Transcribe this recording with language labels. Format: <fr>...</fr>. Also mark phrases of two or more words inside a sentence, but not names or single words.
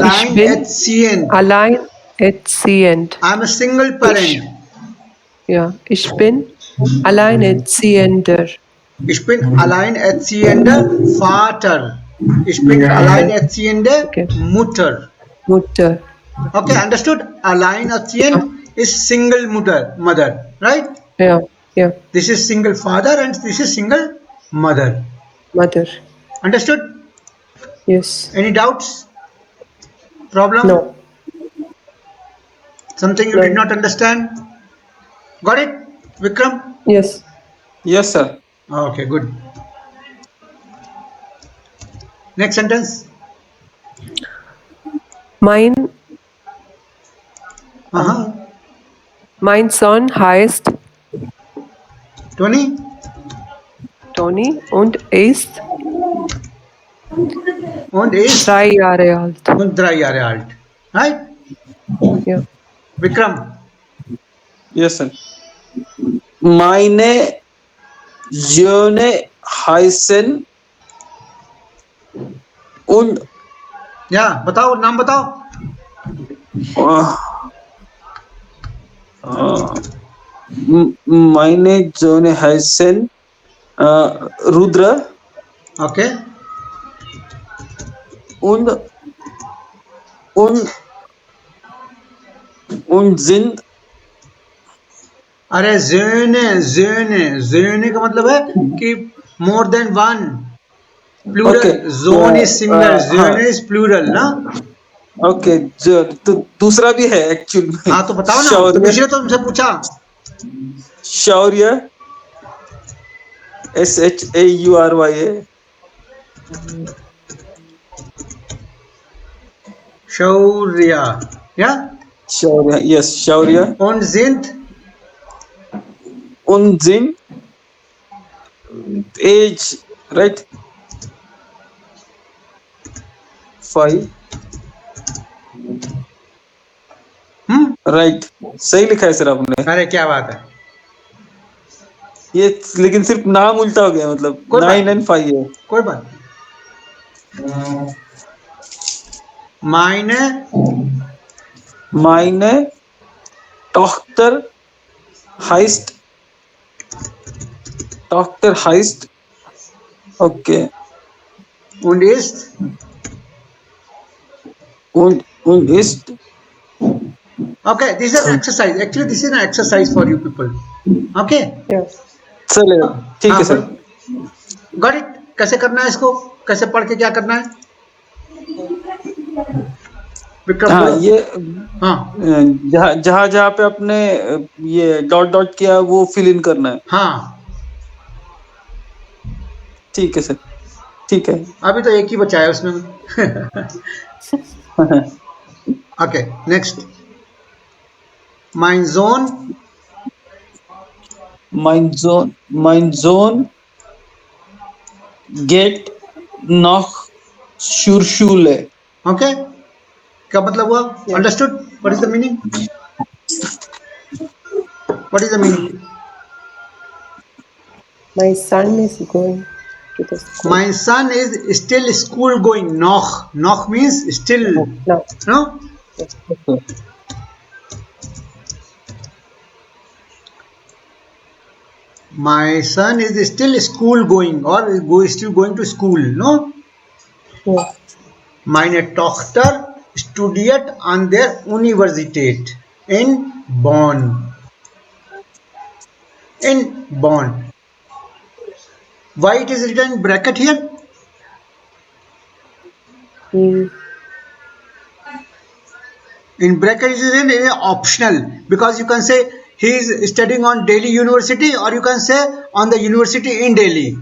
<de>alleinerziehend. alleinerziehend.</de> <en>I'm a single parent.</en> <de>Ja, ich bin alleinerziehender. Ich bin alleinerziehender Vater. Ich bin alleinerziehende</de> <en>Okay.</en> <de>Mutter. Mutter.</de> <en>Okay, understood? Alleinerziehend is single mother, right?</en> <de>Ja, ja.</de> <en>This is single father and this is single mother. Mother. Understood? Yes. Any doubts? Problem? No. Something you No. did not understand? Got it? Vikram? Yes. Yes sir. Okay, good. Next sentence.</en> <de>Mein Uh-huh. Mein Sohn heißt Tony? Toni und ist Und ist 3 Jahre alt. und 3 Jahre alt. Right? Ja.</de> <en>Vikram? Yes sir.</en> <de>Meine Söhne heißen und Ja,</de> <hi>बताओ, नाम बताओ.</hi> <de>meine Söhne heißen Rudra</de> <en>Okay.</en> <de>und sind</de> <hi>अरे ज़ोने का मतलब है कि</hi> <en>more than one. Plural. Okay. Zone is singular.</en> <hi>हाँ.</hi> <en>Zone is plural,</en> <hi>ना? ओके तो दूसरा भी है एक्चुअली में. हाँ तो बताओ ना. तो इसलिए तो तुमसे पूछा. शौर्य SHAURYA</hi> <en>शौर्य. Yeah?</en> <hi>शौर्य. यस शौर्य.</hi> <de>Und sind</de> <en>age right 5 right.</en> <hi>सही लिखा है सर आपने. अरे क्या बात है. ये लेकिन सिर्फ नाम उल्टा हो गया, मतलब 9 and 5 है. कोई बात नहीं.</hi> <de>Meine Tochter heißt okay und ist und ist</de> <en>Okay, this is an exercise. Actually, this is an exercise for you people. Okay. Yeah.</en> <hi>चलेगा, ठीक हाँ है सर. बोलो. Got it? कैसे करना है इसको? कैसे पढ़ के क्या करना है? विक्रम हाँ, बोलो. ये हाँ जहाँ जहाँ जहाँ पे आपने ये डॉट डॉट किया वो फिल इन करना है. हाँ. ठीक है सर, ठीक है. अभी तो एक ही बचा है उसमें.</hi> <en>Okay, next.</en> <de>Mein Sohn. Mein Sohn geht nach zur Schule.</de> <hi>Okay. क्या मतलब हुआ?</hi> <en>Yeah. Understood? What is the meaning? What is the meaning? My son is going to the school. My son is still school going. Noch. Noch means still. No. No? My son is still school going or still going to school. No? Yeah.</en> <de>Meine Tochter studiert an der Universität in Bonn. In Bonn.</de> <en>Why it is written in bracket here? Mm. In bracket it is written optional, because you can say he is studying on Delhi University, or you can say on the university in Delhi.</en>